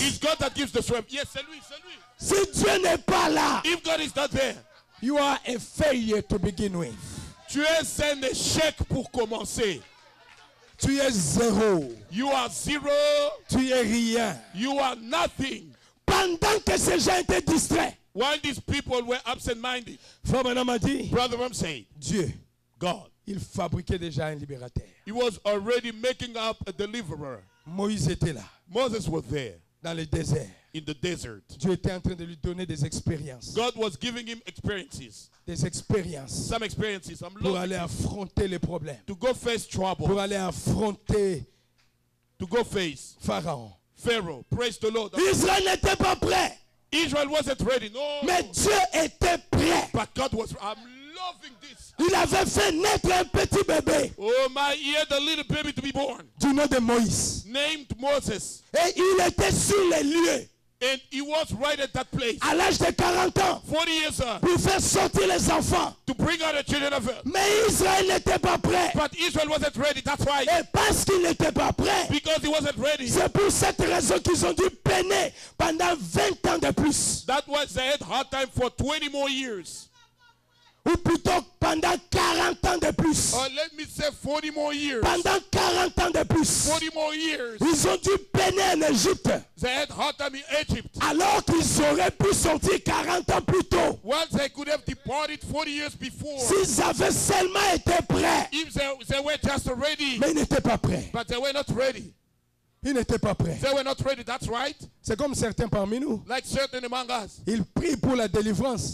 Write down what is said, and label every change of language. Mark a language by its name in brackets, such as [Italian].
[English] It's God that gives the strength. [French] Yes, c'est lui, c'est lui. Si Dieu n'est pas là, [English] If God is not there, you are a failure to begin with. [French] tu es un échec pour commencer. Tu es zéro. [English] You are zero. [French] Tu es rien. [English] You are nothing. [French] Pendant que ces gens étaient distraits, [English] While these people were absent-minded, [French] Frère Branham a dit, [English] Brother Ram said, [French] Dieu, [English] God, [French] il fabriquait déjà un libérateur. [English] he was already making up a deliverer. [French] Moïse était là, [English] Moses was there [French] dans le désert. [English] in the desert. [French] Dieu était en train de lui donner des expériences. [English] God was giving him experiences, [French] Des expériences [English] some experiences, some [French] pour [English] love [French] aller affronter les problèmes. [English] to go face trouble, [French] Pour aller affronter [English] to go face [French] Pharaon. [English] Pharaoh. Praise the Lord. [French] Israël n'était pas prêt, [English] Israel wasn't ready. No. [French] mais Dieu était prêt. [English] But God was. I'm loving this. [French] Il avait fait naître un petit bébé [English] Oh my, he had a little baby to be born, [French] du nom de Moïse. [English] named Moses. [French] Et il était sur les lieux [English] And he was right at that place, [French] à l'âge de 40 ans [English] 40 years old, [French] pour faire sortir les enfants. [English] to bring out the children of earth. [French] Mais Israël n'était pas prêt. [English] But Israel wasn't ready. That's why. [French] Et parce qu'il n'était pas prêt, [English] Because he wasn't ready. [French] c'est pour cette raison qu'ils ont dû peiner pendant 20 ans de plus. [English] That was they had hard time for 20 more years. [French] Ou plutôt pendant 40 ans de plus. [English] Or let me say 40 more years. [French] Pendant 40 ans de plus. [English] 40 more years. [French] Ils ont dû peiner en Égypte. [English] They had hard time in Egypt. [French] Alors qu'ils auraient pu sortir 40 ans plus tôt. [English] Once they could have departed 40 years before. [French] S'ils avaient seulement été prêts. [English] If they were just ready. [French] Mais ils n'étaient pas prêts. [English] But they were not ready. [French] Ils n'étaient pas prêts. [English] They were not ready. That's right. [French] C'est comme certains parmi nous. [English] Like certain among us. [French] Ils prient pour la délivrance.